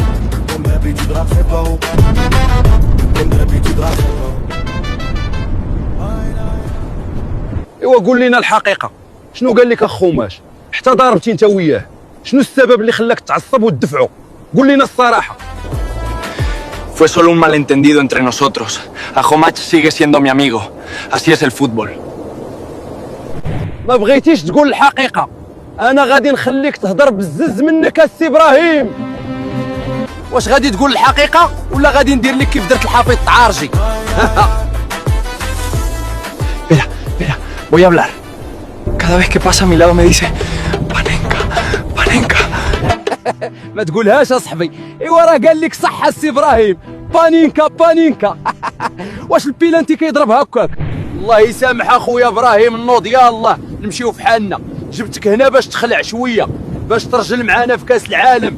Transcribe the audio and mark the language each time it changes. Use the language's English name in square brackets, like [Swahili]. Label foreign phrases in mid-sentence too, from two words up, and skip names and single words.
[Arabic] ايوا قول لنا الحقيقه، شنو قال لك اخوماش؟ حتى ضربتي انت وياه، شنو السبب اللي خلاك تعصب وتدفعو؟ قول لنا الصراحه. [Spanish] Fue solo un malentendido entre nosotros. Ajomach sigue siendo mi amigo. Así es el fútbol. [Arabic] ما بغيتيش تقول الحقيقه، انا غادي نخليك تهضر بزز منك السي ابراهيم. واش غادي تقول الحقيقه ولا غادي ندير لك كيف درت الحفيظ تعارجي؟ [Spanish] Mira, mira, voy a hablar. Cada vez que pasa a mi lado me dice Panenka, Panenka. [Arabic] ما تقولهاش اصاحبي. ايوا راه قال لك صح السي ابراهيم، بانينكا بانينكا. واش البيلانتي كيضرب هكاك؟ الله يسامح اخويا ابراهيم النوض، يا الله نمشيو في حالنا. جبتك هنا باش تخلع شويه، باش ترجل معانا في كاس العالم.